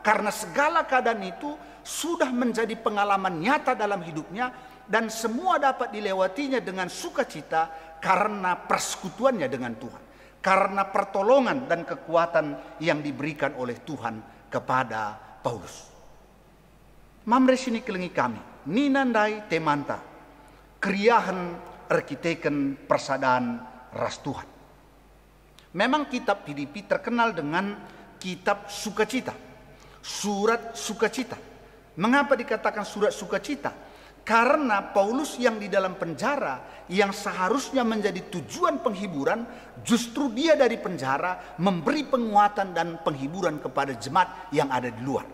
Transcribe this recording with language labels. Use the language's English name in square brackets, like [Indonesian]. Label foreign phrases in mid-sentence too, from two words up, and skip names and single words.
[Indonesian] Karena segala keadaan itu sudah menjadi pengalaman nyata dalam hidupnya, dan semua dapat dilewatinya dengan sukacita karena persekutuannya dengan Tuhan, karena pertolongan dan kekuatan yang diberikan oleh Tuhan kepada Paulus. [Batak Karo] Mamre sini kelengi kami, ninandai temanta, kriahan arkiteken persadaan ras Tuhan. [Indonesian] Memang kitab Filipi terkenal dengan kitab sukacita, surat sukacita. Mengapa dikatakan surat sukacita? Karena Paulus yang di dalam penjara, yang seharusnya menjadi tujuan penghiburan, justru dia dari penjara memberi penguatan dan penghiburan kepada jemaat yang ada di luar.